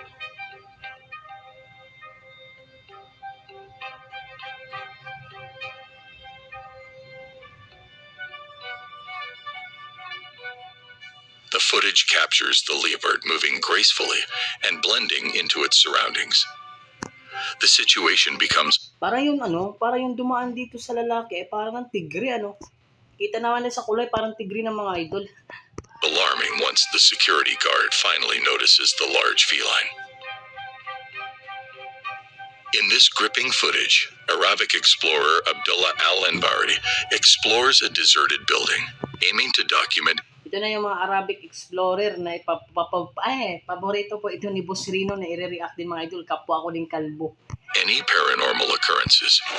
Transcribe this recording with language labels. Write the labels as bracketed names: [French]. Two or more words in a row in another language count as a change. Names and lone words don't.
[English] The footage captures the leopard moving gracefully and blending into its surroundings. The situation becomes [Filipino] Parang yung dumaan dito sa lalaki, parang ang tigre, Kita naman sa kulay, parang tigre ng mga idol. [English] alarming once the security guard finally notices the large feline. In this gripping footage, Arabic explorer Abdullah Al-Anbari explores a deserted building, aiming to document. [Filipino] Ito na yung mga [English] Arabic explorer [Filipino] na paborito po ito ni Boss Rino na i-react din mga idol. Kapwa ako din kalbo. [English] Any paranormal occurrences.